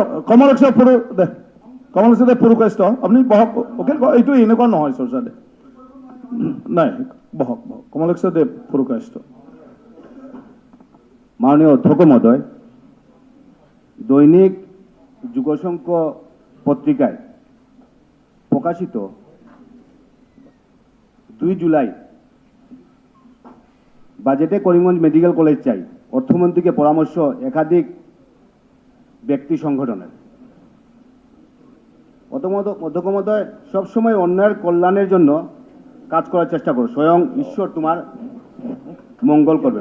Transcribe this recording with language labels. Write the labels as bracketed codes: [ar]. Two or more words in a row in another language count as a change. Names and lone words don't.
[as] কমলেশ্বৰদেৱ পুৰকাষ্ট আপুনি বহক, এইটো এনেকুৱা নহয় চৰ্চাদেৱ, নাই বহক বহক। কমলেশ্বৰদেৱ পুৰকাষ্ট। [bn] মাননীয় অধ্যক্ষ মহোদয়, দৈনিক যুগশঙ্খ পত্রিকায় প্রকাশিত 2 জুলাই বাজেটে করিমগঞ্জ মেডিকেল কলেজ চাই, অর্থমন্ত্রীকে পরামর্শ একাধিক ব্যক্তি সংগঠনের। অধ্যক্ষ মহোদয়, সবসময় অন্যায়ের কল্যাণের জন্য কাজ করার চেষ্টা করো, স্বয়ং ঈশ্বর তোমার মঙ্গল করবেন।